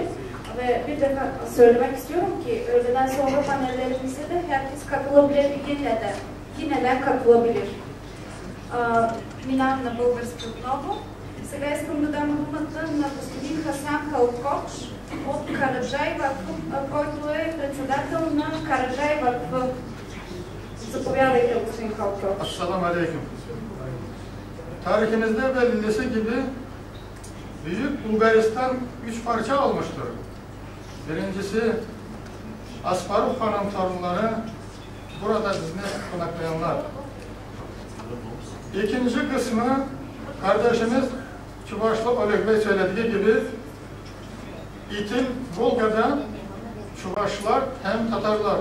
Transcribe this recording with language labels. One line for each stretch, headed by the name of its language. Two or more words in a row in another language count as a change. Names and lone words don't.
Turkish: Ve bir defa söylemek istiyorum ki öğleden sonra panellerimize de herkes katılabilir. Yine de katılabilir.
Bulgarian: Минавам на български отново. Сега искам да дам думата на господин Хасан Халкоч от Караджай Вакф, който е председател на Караджай Вакф. Заповядайте, господин Халкоч.
Arabic: السلام عليكم.
Turkish: Tarihimizde belirlisi gibi Büyük Bulgaristan 3 parça olmuştur. Birincisi Asparuk Hanım torunları, burada bizimle konaklayanlar. İkinci kısmı kardeşimiz Çuvaşlı Oleg Bey söylediği gibi İtil Volga'da Çuvaşlar hem Tatarlar.